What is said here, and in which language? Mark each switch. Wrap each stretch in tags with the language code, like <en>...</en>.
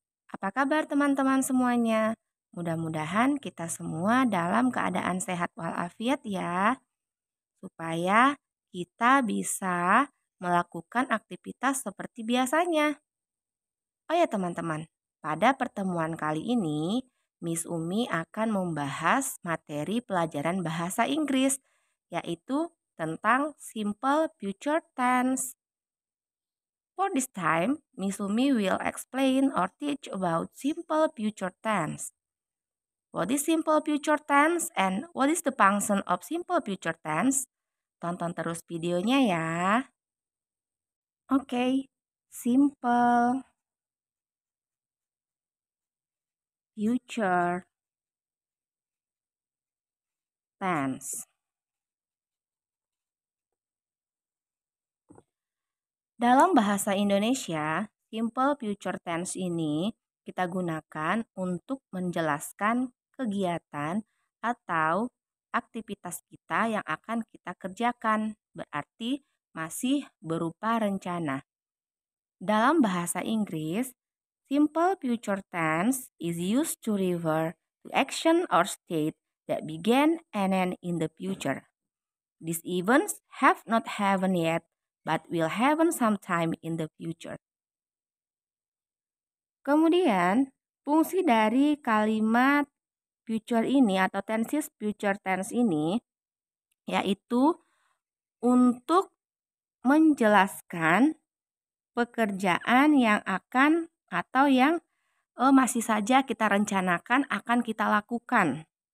<id>Apa kabar teman-teman semuanya? Mudah-mudahan kita semua dalam keadaan sehat walafiat ya, supaya kita bisa melakukan aktivitas seperti biasanya. Oh ya teman-teman, pada pertemuan kali ini, Miss Umi akan membahas materi pelajaran bahasa Inggris, yaitu tentang simple future tense.</id> <en>For this time, Miss Umi will explain or teach about simple future tense. What is simple future tense and what is the function of simple future tense?</en> <id>Tonton terus videonya ya. Oke, simple future tense. Dalam bahasa Indonesia, simple future tense ini kita gunakan untuk menjelaskan kegiatan atau aktivitas kita yang akan kita kerjakan, berarti masih berupa rencana. Dalam bahasa Inggris,</id> <en>simple future tense is used to refer to action or state that began and end in the future. These events have not happened yet, but will happen sometime in the future.</en> <id>Kemudian, fungsi dari kalimat future ini atau tenses future tense ini yaitu untuk menjelaskan pekerjaan yang akan atau yang masih saja kita rencanakan akan kita lakukan.</id>